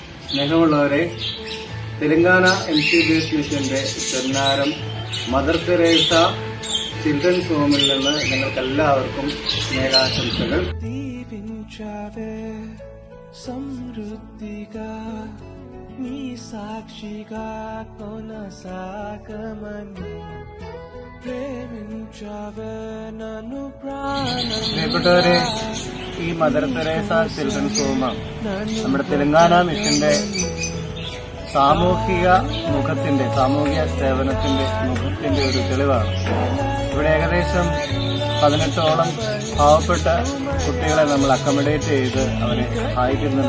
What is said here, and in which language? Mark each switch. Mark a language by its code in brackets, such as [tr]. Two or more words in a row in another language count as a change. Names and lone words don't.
[ml] സ്നേഹമുള്ളവരെ, തെലങ്കാന MCBS മിഷന്റെ ചെന്നാരം മദർ തെരേസ ചിൽഡ്രൻസ് ഹോമിൽ നിന്ന് നിങ്ങൾക്കെല്ലാവർക്കും സ്നേഹാശംസകൾ. [te] సమృద్ధిగా నీ సాక్షిగా కొనసాగమని ప్రేమించవే నన్ను [ml] പ്രിയപ്പെട്ടവരെ, ഈ മദർ തെരേസ ചിൽഡ്രൻസ് ഹോം നമ്മുടെ തെലങ്കാന മിഷന്റെ സാമൂഹിക സേവനത്തിന്റെ മുഖത്തിന്റെ ഒരു തെളിവാണ്. ഇവിടെ ഏകദേശം 18ഓളം പാവപ്പെട്ട കുട്ടികളെ നമ്മൾ അക്കോമഡേറ്റ് ചെയ്ത് അവരെ സഹായിക്കുന്നുണ്ട്.